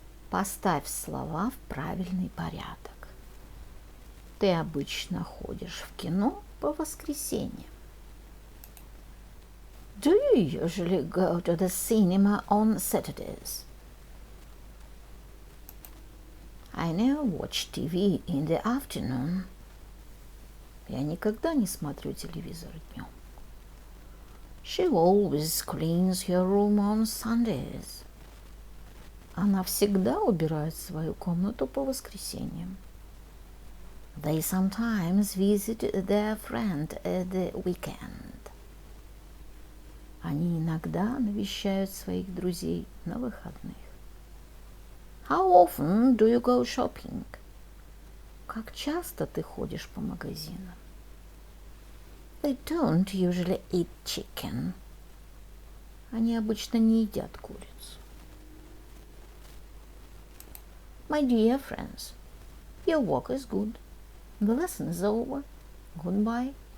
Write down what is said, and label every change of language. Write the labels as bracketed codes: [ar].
[ru] Поставь слова в правильный порядок. Ты обычно ходишь в кино по воскресеньям. [en] Do you usually go to the cinema on Saturdays? I never watch TV in the afternoon. [ru] Я никогда не смотрю телевизор днем. [en] She always cleans her room on Sundays. [ru] Она всегда убирает свою комнату по воскресеньям. [en] They sometimes visit their friend at the weekend. [ru] Они иногда навещают своих друзей на выходных. [en] How often do you go shopping? [ru] Как часто ты ходишь по магазинам? [en] They don't usually eat chicken. [ru] Они обычно не едят курицу. [en] My dear friends, your work is good. The lesson is over. Goodbye.